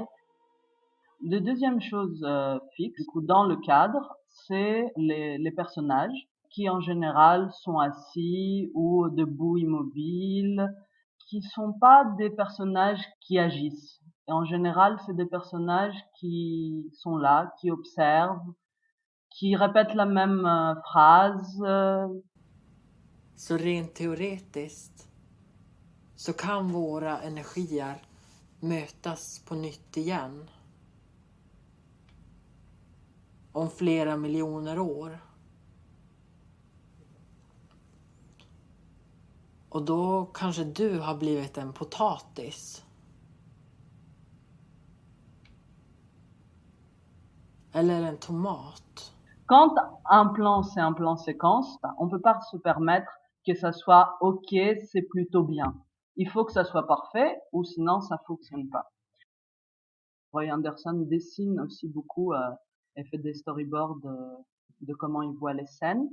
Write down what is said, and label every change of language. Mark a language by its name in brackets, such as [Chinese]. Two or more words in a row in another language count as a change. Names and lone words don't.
[French] La deuxième chose fixe, du coup, dans le cadre, c'est les personnages qui en général sont assis ou debout immobiles, qui sont pas des personnages qui agissent. Et en général, c'est des personnages qui sont là, qui observent, qui répètent la même phrase. [Swedish] Så rent teoretiskt så kan våra energier mötas på nytt igen. Om flera miljoner år. Och då kanske du har blivit en potatis. Eller en tomat. [French] Quand un plan, c'est un plan séquence, on peut pas se permettre que ça soit OK, c'est plutôt bien. Il faut que ça soit parfait ou sinon ça fonctionne pas. Roy Anderson dessine aussi beaucoup et fait des storyboards de comment il voit les scènes.